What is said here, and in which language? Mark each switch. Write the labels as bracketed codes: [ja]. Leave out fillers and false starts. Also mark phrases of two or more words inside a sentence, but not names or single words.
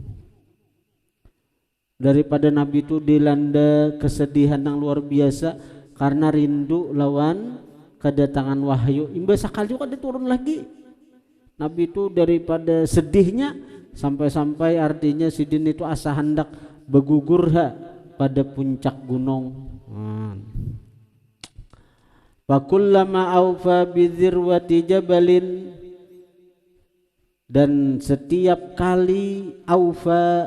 [id] Daripada Nabi itu dilanda kesedihan yang luar biasa karena rindu lawan kedatangan wahyu. Imbas sekali juga turun lagi. [bjn] Nabi itu daripada sedihnya sampai-sampai artinya sidin itu asa hendak bergugur pada puncak gunung. [ar] فكلما أوفى بذروة جبل, [id] dan setiap kali [ar] aufa